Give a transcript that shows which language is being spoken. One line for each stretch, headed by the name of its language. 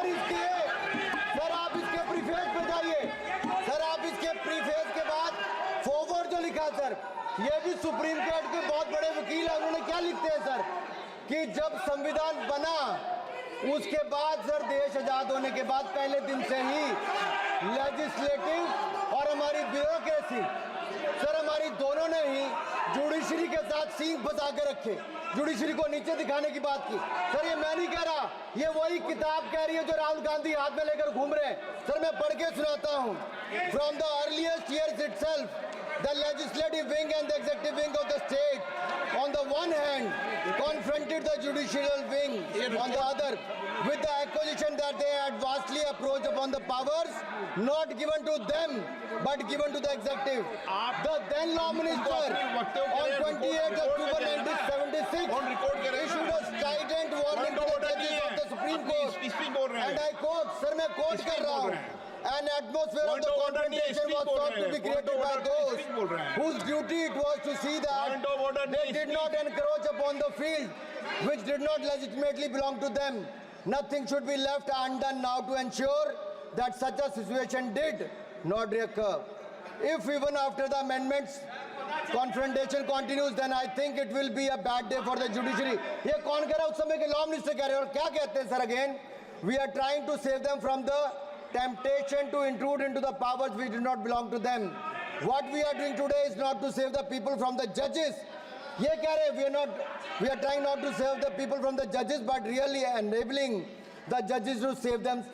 Hindi: Sir आप इसके preface पे जाइए। सर, आप इसके प्रीफेस के बाद फॉरवर्ड जो लिखा सर, ये भी सुप्रीम कोर्ट के बहुत बड़े वकील है, उन्होंने क्या लिखते हैं सर, कि जब संविधान बना उसके बाद सर, देश आजाद होने के बाद पहले दिन से ही लेजिस्लेटिव और हमारी ब्यूरोक्रेसी, सर हमारी दोनों ने ही जुडिशरी के साथ सींग फंसा के रखे, जुडिशरी को नीचे दिखाने की बात की। सर, ये मैं नहीं कह रहा, ये वही किताब कह रही है जो राहुल गांधी हाथ में लेकर घूम रहे हैं। सर, मैं पढ़ के सुनाता हूँ।
English: From the earliest years itself the legislative wing and the executive wing of the state on the one hand confronted the judicial wing on the other with the accusation that they had vastly approached upon the powers not given to them but given to the executive. The then law minister on 28th October 1976 issued a strident warning to the judges of the Supreme Court, and I quote, sir
Hindi: मैं quote कर रहा हूँ,
English: an atmosphere of the confrontation was thought to be created by those whose duty it was to see that they did not encroach upon the field which did not legitimately belong to them. Nothing should be left undone now to ensure that such a situation did not recur. If even after the amendments confrontation continues, then I think it will be a bad day for the judiciary.
Hindi: ये कौन कह रहा है? उस समय के law minister कह रहे हैं. और क्या कहते हैं sir again?
English: We are trying to save them from the temptation to intrude into the powers which do not belong to them. What we are doing today is not to save the people from the judges.
Hindi: ये कह रहे हैं,
English: we are trying not to save the people from the judges, but really enabling the judges to save them